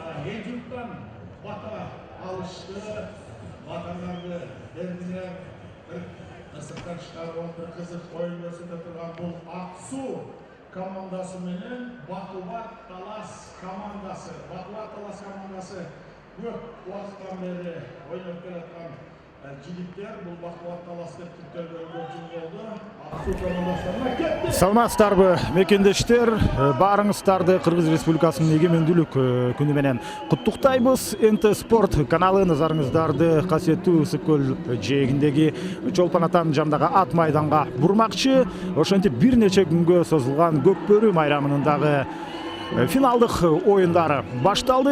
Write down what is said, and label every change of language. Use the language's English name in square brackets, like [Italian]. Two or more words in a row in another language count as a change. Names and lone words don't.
[Kazakh] Бейжіңден бата алышты, баталарды берділер, бір ысықтан шығарып бір қызық ойын көрсетіп тұрған бұл Ақсу командасы менен Бақуат Талас командасы. Бақуат Талас командасы көп уақыттан бері ойнап келатқан жігіттер. Бұл Бақуат Талас деп тіркелген көп жыл болды. Ақсу командасына кетті. [Kyrgyz] Саламатсыздарбы мекендештер, барыңыздарды Кыргыз Республикасынын эгемендүүлүк күнү менен куттуктайбыз. НТ Спорт каналы назарыңыздарды касиеттүү Ысык көл жээгиндеги Чолпон атанын жанындагы ат майданга бурмакчы. Ошентип бир нече күнгө созулган Көкбөрү майрамынын дагы финалдык оюндары башталды.